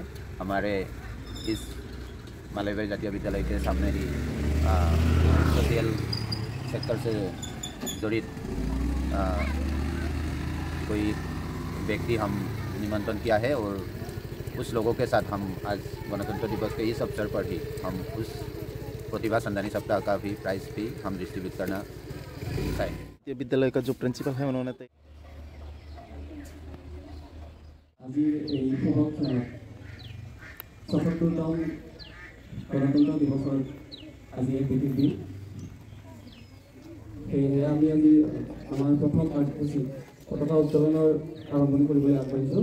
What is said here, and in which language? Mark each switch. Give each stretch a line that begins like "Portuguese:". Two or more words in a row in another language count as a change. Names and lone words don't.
Hindi: हमारे इस मालेबारी जातीय विद्यालय के सामने ही सोशल सेक्टर से जड़ित कोई व्यक्ति हम निमंत्रण किया है। और उस लोगों के साथ हम आज गणतंत्र दिवस के इस अवसर पर ही हम उस प्रतिभा संधानी सप्ताह का भी प्राइज़ भी हम डिस्ट्रीब्यूट करना चाहेंगे। ये विद्यालय का जो प्रिंसिपल है उन्होंने
Assamese: আজি এই সভাত ৭৭তম গণতন্ত্ৰ দিৱসৰ আজি এক বিশেষ দিন। সেয়েহে আমি আজি আমাৰ প্ৰথম কাৰ্যসূচী পতাকা উত্তোলনৰ আৰম্ভণি কৰিবলৈ আগবাঢ়িছোঁ।